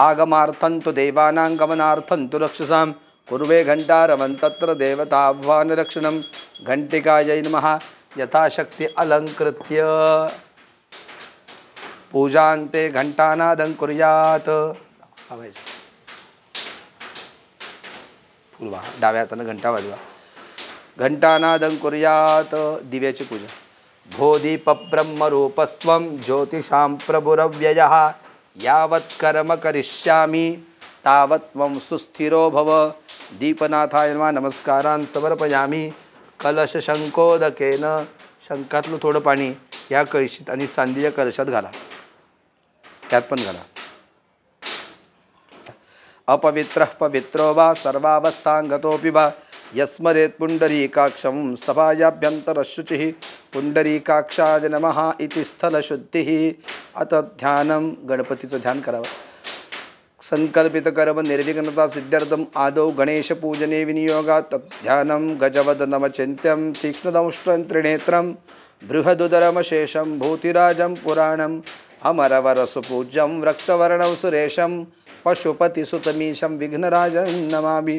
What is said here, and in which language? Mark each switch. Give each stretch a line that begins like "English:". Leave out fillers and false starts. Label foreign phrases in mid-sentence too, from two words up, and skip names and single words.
Sanskrit: आगमार्थं तु देवानां गमनार्थं तु रक्षसां कुर्वे घंटारवं तत्र देवताह्वानरक्षणं। घंटिकायै नमः यथाशक्ति अलंकृत्य पूजान्ते घंटानादं कुर्यात्।
Marathi: फुलवा डाव्या हाताने घंटा वाजवा।
Sanskrit: घंटानादं कुर्यात्। दिव्याची पूजा। भोदीप ब्रह्मरूपस्त्वं ज्योतिषां प्रभुरव्ययः यावत् कर्म करिष्यामि तावत् त्वं सुस्थिरो भव। दीपनाथाय नमः नमस्कारान् समर्पयामि।
Marathi: कलश शंकोदकेन शंखातलं थोडं पाणी या कळशीत आणि चांदीच्या कलशात घाला, त्यात पण घाला।
Sanskrit: अपवित्रः पवित्रो वा सर्वावस्थांगतोऽपि वा यस्मरेत् पुंडरीकाक्षं सभायाभ्यन्तरशुचिः। पुंडरीकाक्षाय नमः इति स्थलशुद्धिः।
Marathi: अत ध्यानं गणपतीचं ध्यान करावं।
Sanskrit: संकल्पित कर्म निर्विघ्नता सिद्ध्यर्थम आदौ गणेश पूजने विनियोगात् ध्यानं गजवदनमचिन्त्यं तीक्ष्णदंष्ट्रं त्रिनेत्रं बृहदुदरमशेषं भूतिराजं पुराणम् अमरवरसुपूज्यं रक्तवर्णं सुरेशं पशुपतिसुतमीशं विघ्नराजं नमामि।